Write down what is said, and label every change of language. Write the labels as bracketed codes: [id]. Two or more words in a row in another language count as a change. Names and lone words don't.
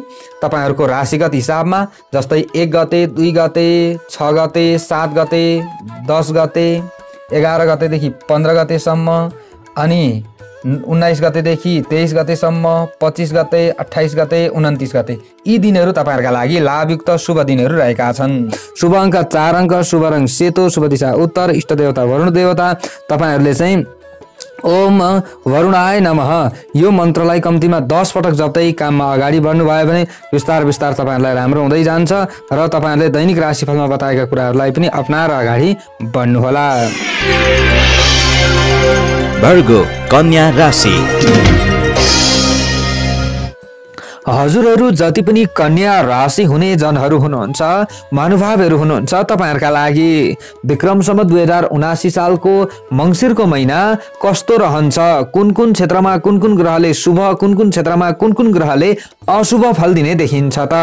[ne] तपाईहरुको राशिगत हिसाबमा जस्तै 1 गते, 2 गते, 6 गते, 7 गते, 10 गते, 11 गतेदेखि 15 गतेसम्म, अनि 19 गतेदेखि 23 गतेसम्म, 25 गते, 28 गते, 29 गते, यी दिनहरू तपाईहरुका लागि लाभयुक्त शुभ दिनहरू रहेका छन्। शुभ अङ्क 4 अङ्क, शुभ रङ सेतो, शुभ दिशा उत्तर, इष्ट देवता वरुण देवता। तपाईहरुले चाहिँ [sa] ओम वरुणाय नमः [ne] यो मन्त्रलाई कम्तीमा 10 पटक जप्दै काममा अगाडि बढ्नु भयो भने विस्तार तपाईहरुलाई राम्रो हुँदै जान्छ र तपाईहरुले दैनिक राशिफलमा बताएका कुराहरूलाई पनि अपनाएर अगाडि बढ्नु होला। भर्गो कन्या राशि। हजुरहरू जति पनि कन्या राशि हुने जनहरू हुनुहुन्छ, महानुभावहरू हुनुहुन्छ, तपाईहरुका लागि विक्रम सम्वत 2079 सालको मंसिरको महिना कस्तो रहन्छ, कुन क्षेत्रमा कुन ग्रहले शुभ, कुन क्षेत्रमा कुन ग्रहले अशुभ फल दिने देखिन्छ त?